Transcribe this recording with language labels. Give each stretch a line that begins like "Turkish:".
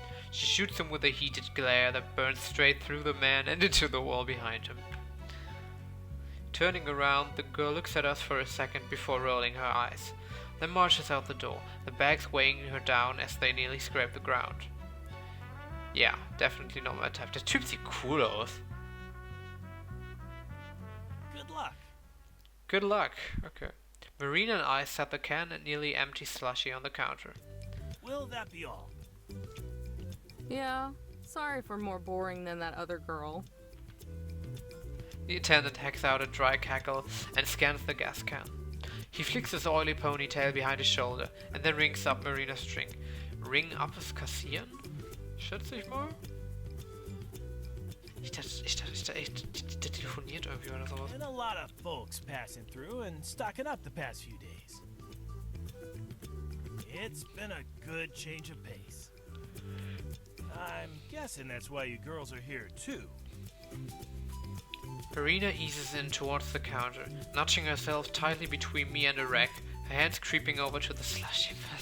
English: She shoots him with a heated glare that burns straight through the man and into the wall behind him. Turning around, the girl looks at us for a second before rolling her eyes, then marches out the door, the bags weighing her down as they nearly scrape the ground. Yeah, definitely not my type.
German: Der Typ sieht cool aus.
English: Good luck. Good luck. Okay. Marina and I set the can and nearly empty slushy on the counter. Will that be all? Yeah, sorry for more boring than that other girl. The attendant hacks out a dry cackle and scans the gas can. He flicks his oily ponytail behind his shoulder and then rings up Marina's drink. Ring up
German: das Kassieren? Schätze ich mal. Ich dachte echt, der telefoniert irgendwie oder sowas.
English: And a lot of folks passing through and stocking up the past few days. It's been a good change of pace. I'm guessing that's why you girls are here too. Marina eases in towards the counter, nudging herself tightly between me and a rack, her hands creeping over to the slushy mess.